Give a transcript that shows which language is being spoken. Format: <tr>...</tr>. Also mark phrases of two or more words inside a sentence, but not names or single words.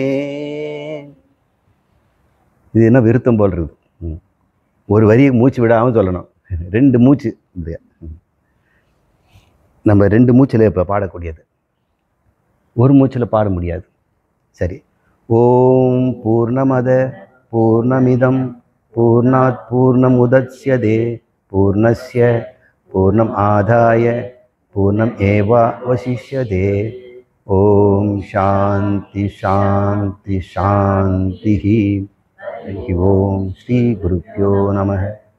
<ta>இது என்ன விருத்தம் போல் இருக்குது. ஒரு வரியை மூச்சு விடாமல் சொல்லணும். 2 மூச்சு. நம்ம 2 மூச்சில் இப்போ பாடக்கூடியது, ஒரு மூச்சில் பாட முடியாது. சரி.</ta> <sa>ॐ पूर्णमदः पूर्णमिदं पूर्णात् पूर्णमुदच्यते पूर्णस्य पूर्णम् आदाय पूर्णम् एवावशिष्यते. ॐ शान्तिः शान्तिः शान्तिः. हरिः ॐ श्री गुरुभ्यो नमः.</sa>